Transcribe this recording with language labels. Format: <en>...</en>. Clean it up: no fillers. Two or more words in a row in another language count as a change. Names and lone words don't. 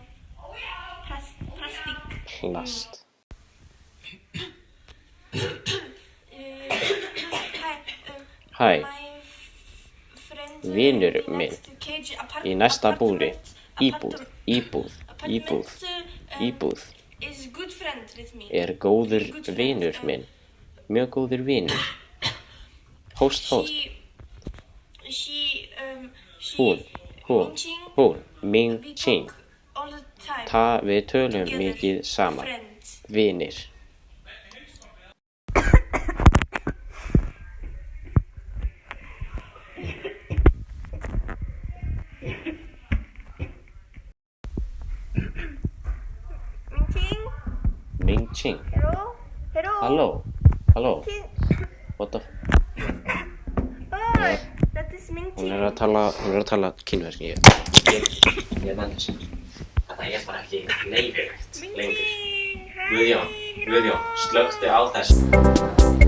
<is>Hæ, vinur minn í næsta búri, íbúð, er góður vinur minn, mjög góður vinur. Hóst. Hún, Ming Ching. Við tölum mikið saman, vinir. Ming Ching.</is> <en>Hello. What the That is Ming</en> <is>Hún Ching. er að tala kínversk. Ég nenni þessu. Þetta er bara ekki leyfilegt lengur. Guðjón, slökktu á þessu.</is>